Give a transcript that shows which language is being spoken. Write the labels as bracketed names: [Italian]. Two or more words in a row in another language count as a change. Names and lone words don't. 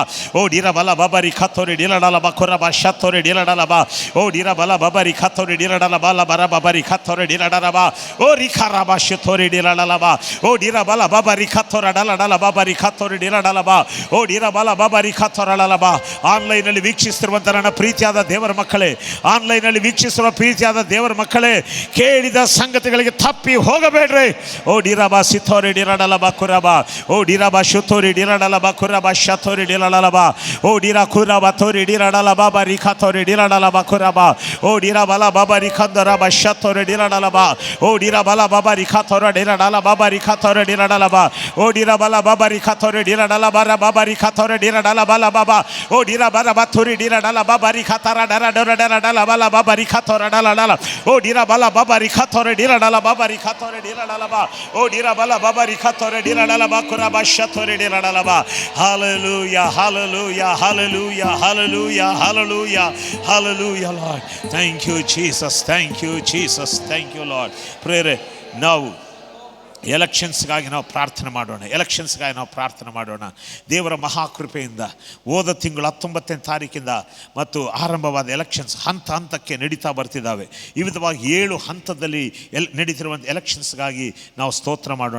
[Kannada] ಓಡಿರಾ ಬಲ ಬಾಬಾರಿ ಖಾಥೋರೆ ಡಿರಳಲ ಬಾ ಕುರ ಬಾ ಶತೋರೆ ಡಿರಳಲ ಬಾ. ಓಡಿರಾ ಬಲ ಬಾಬಾರಿ ಖಾಥೋರೆ ಡಿರಳಲ ಬಲ ಬರ ಬಾಬಾರಿ ಖಾಥೋರೆ ಡಿರಳಲ ಬಾ. ಓ ರಿಖಾರ ಬಾ ಶತೋರೆ ಡಿರಳಲ ಬಾ. ಓಡಿರಾ ಬಲ ಬಾಬಾರಿ ಖಾಥೋರಡಲ ಡಲ ಬಾಬಾರಿ ಖಾಥೋರೆ ಡಿರಳಲ ಬಾ. ಓಡಿರಾ ಬಲ ಬಾಬಾರಿ ಖಾಥೋರಡಲ ಬಾ. ಆನ್ಲೈನಲ್ಲಿ ವೀಕ್ಷಿಸ್ತಿರುವಂಥ ನನ್ನ ಪ್ರೀತಿಯಾದ ದೇವರ ಮಕ್ಕಳೇ, ಆನ್ಲೈನಲ್ಲಿ ವೀಕ್ಷಿಸಿರುವ ಪ್ರೀತಿಯಾದ ದೇವರ ಮಕ್ಕಳೇ, ಕೇಳಿದ ಸಂಗತಿಗಳಿಗೆ ತಪ್ಪಿ ಹೋಗಬೇಡ್ರಿ. ಓ ಡಿರಬಾ ಸಿಥೋರಿ ಡಿರಡಲ ಬಾ ಕುರಬಾ. ಓ ಡಿರಬಾ ಶುಥೋರಿ ಡಿರಡಲ ಬಾ ಕುರಬಾ ಶಥೋರಿ ಡಿರಡಲ ಬಾ. ಓ ಡಿರಾ ಕುರಬಾ ಥೋರಿ ಡಿರಡಲ ಬಾಬಾ ರಿಖಾಥೋರಿ ಡಿರಡಲ ಬಾ ಕುರಬಾ. ಓ ಡಿರಾ ಬಲ ಬಾಬಾ ರಿಖಂದರ ಬಾ ಶಥೋರಿ ಡಿರಡಲ ಬಾ. ಓ ಡಿರಾ ಬಲ ಬಾಬಾ ರಿಖಾಥೋರ ಡಿರಡಲ ಬಾಬಾ ರಿಖಾಥೋರ ಡಿರಡಲ ಬಾ. ಓ ಡಿರಾ ಬಲ ಬಾಬಾ ರಿಖಾಥೋರಿ ಡಿರಡಲ ಬರ ಬಾಬಾ ರಿಖಾಥೋರ ಡಿರಡಲ ಬಲ ಬಾಬಾ. ಓ ಡಿರಾ ಬರ ಬಾಥುರಿ ಡಿರಡಲ ಬಾಬಾ ರಿಖಾಥರ ಡರ ಡರ ಡರ ಡಲ ಬಲ ಬಾಬಾ ರಿಖಾಥೋರ ಡಲ ಡಲ. ಓ ಡಿರಾ ಬಲ ಬಾಬಾ ರಿಖಾಥೋರ ಡಿರಡಲ ಬಾಬಾ ರಿಖಾಥೋರ ಡಿರಡಲ ಬಾ. ಓ ಡಿರಾ ಬಲ ಬಾಬಾ ರಿಖಾಥೋರ ಡಿರಡಲ ಬಾ ಕುರಬಾ ಶಥೋರ ಡಿರಡಲ ಬಾ. [English] Hallelujah, hallelujah, hallelujah, hallelujah, hallelujah, hallelujah, Lord. Thank you, Jesus. Thank you, Jesus. Thank you, Lord. [Kannada] ಪ್ರೇರೆ, ನಾವು ಎಲೆಕ್ಷನ್ಸ್ಗಾಗಿ ನಾವು ಪ್ರಾರ್ಥನೆ ಮಾಡೋಣ. ಎಲೆಕ್ಷನ್ಸ್ಗಾಗಿ ನಾವು ಪ್ರಾರ್ಥನೆ ಮಾಡೋಣ. ದೇವರ ಮಹಾಕೃಪೆಯಿಂದ ಹೋದ ತಿಂಗಳು 19ನೇ ತಾರೀಕಿಂದ ಮತ್ತು ಆರಂಭವಾದ ಎಲೆಕ್ಷನ್ಸ್ ಹಂತ ಹಂತಕ್ಕೆ ನಡೀತಾ ಬರ್ತಿದ್ದಾವೆ. ಈ ವಿಧವಾಗಿ 7 ಹಂತದಲ್ಲಿ ನಡೀತಿರುವಂಥ ಎಲೆಕ್ಷನ್ಸ್ಗಾಗಿ ನಾವು ಸ್ತೋತ್ರ ಮಾಡೋಣ.